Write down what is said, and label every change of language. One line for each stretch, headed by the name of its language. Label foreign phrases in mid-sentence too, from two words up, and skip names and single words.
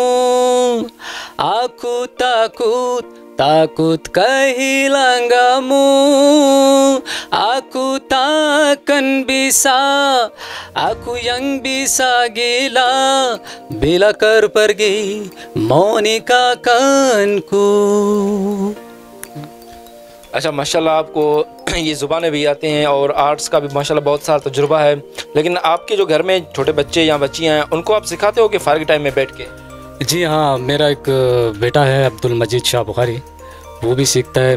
Indonesian: Aku takut kehilanganmu. Aku takkan bisa, aku yang bisa gila bila kau pergi meninggalkanku।
Urdu: اچھا، ماشاءاللہ آپ کو یہ زبانیں بھی آتی ہیں اور آرٹس کا بھی ماشاءاللہ بہت سارا تجربہ ہے. لیکن آپ کے جو گھر میں چھوٹے بچے یا بچیاں ہیں ان کو آپ سکھاتے ہو کہ فارغ ٹائم میں بیٹھ کے? جی ہاں، میرا ایک بیٹا ہے عبدالمجید شاہ بخاری، وہ بھی سیکھتا ہے.